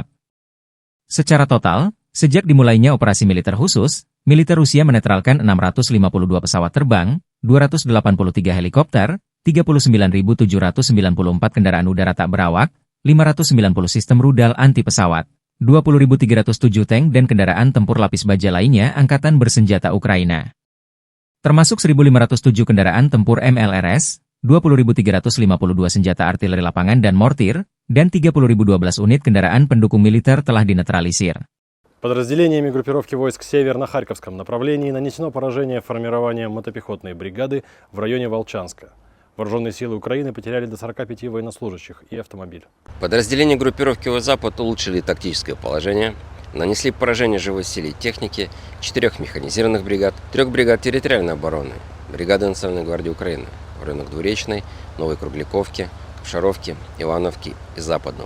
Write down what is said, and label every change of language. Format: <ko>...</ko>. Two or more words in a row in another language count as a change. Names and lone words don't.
<id>Secara total, sejak dimulainya operasi militer khusus, militer Rusia menetralkan 652 pesawat terbang, 283 helikopter, 39.794 kendaraan udara tak berawak, 590 sistem rudal anti pesawat, 20.307 tank dan kendaraan tempur lapis baja lainnya Angkatan Bersenjata Ukraina. Termasuk 1.507 kendaraan tempur MLRS, 20.352 senjata artileri lapangan dan mortir, dan 30.012 unit kendaraan pendukung militer telah dinetralisir.</id> <ru>Подразделениями группировки войск «Север» на Харьковском направлении нанесено поражение формированием мотопехотной бригады в районе Волчанска. Вооруженные силы Украины потеряли до 45 военнослужащих и автомобиль. Подразделения группировки «Запад» улучшили тактическое положение, нанесли поражение живой силе и технике 4 механизированных бригад, 3 бригад территориальной обороны, бригады Национальной гвардии Украины в районах Двуречной, Новой Кругляковки, Шаровки, Ивановки и Западного.</ru>